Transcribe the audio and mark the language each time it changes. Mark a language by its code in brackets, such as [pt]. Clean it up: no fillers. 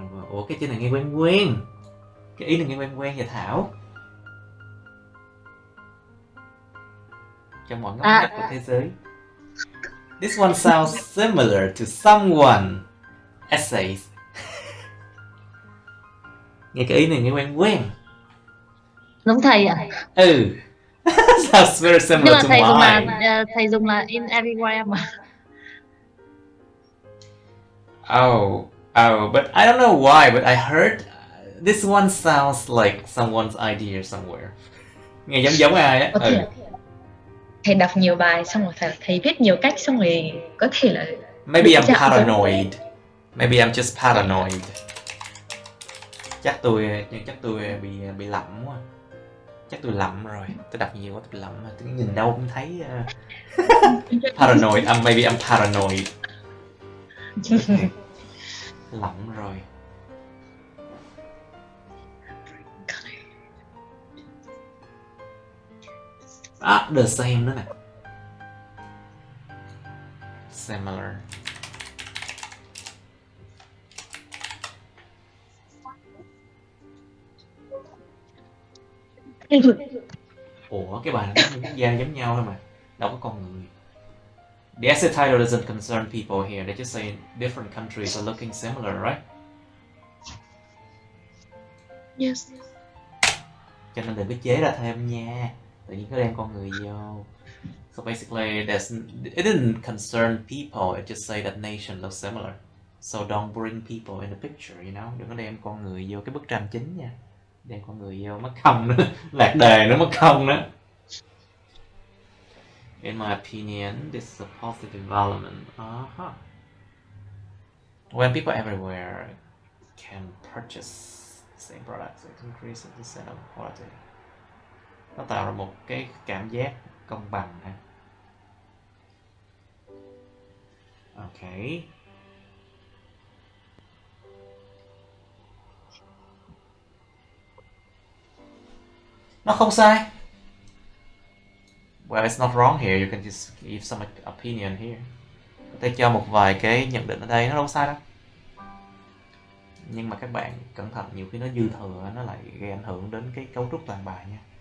[vi] Ủa cái chữ này nghe quen quen, cái ý này nghe quen quen vậy Thảo. Trong mọi ngóc ngách của thế giới. [en] This one sounds similar to someone essays. [vi] Nghe cái ý này nghe quen quen. Giống thầy à? Ừ. [en] Sounds very similar to mine. [vi] Thầy dùng là [en] in everywhere [vi] mà. [en] Oh, but I don't know why, but I heard this one sounds like someone's idea somewhere. [vi] Nghe giống ai á. Thầy đọc nhiều bài xong rồi thầy viết nhiều cách xong rồi có thể là [en] Maybe I'm paranoid. Maybe I'm just paranoid. [vi] Chắc tôi bị lậm quá. Chắc tôi lậm rồi. Tôi đọc nhiều quá tôi lậm. Tôi nhìn đâu cũng thấy paranoid. [en] Maybe I'm paranoid. Okay. [vi] Lậm rồi. [en] The same [vi] nữa nè. [en] Similar. [vi] Ủa cái bài này nó quốc gia giống nhau thôi mà, đâu có con người. [en] The essay title doesn't concern people here. They just say different countries are looking similar, right? Yes. [vi] Cho nên đừng có chế ra thêm nha. Tự nhiên có đem con người vô. [en] So basically, it didn't concern people. It just say that nation looks similar. So don't bring people in the picture, you know. [vi] Đừng có đem con người vô cái bức tranh chính nha. Đang có người yêu mất công nữa, lạc đề nữa mất công nữa. [en] In my opinion, this is a positive development. When people everywhere can purchase the same products, it increases the sense of quality. [vi] Nó tạo ra một cái cảm giác công bằng ha. [en] Okay. [vi] Nó không sai. [en] Well, it's not wrong here. You can just give some opinion here. [vi] Có thể cho một vài cái nhận định ở đây, nó đâu sai đâu. Nhưng mà các bạn cẩn thận, nhiều khi nó dư thừa nó lại gây ảnh hưởng đến cái cấu trúc toàn bài nha.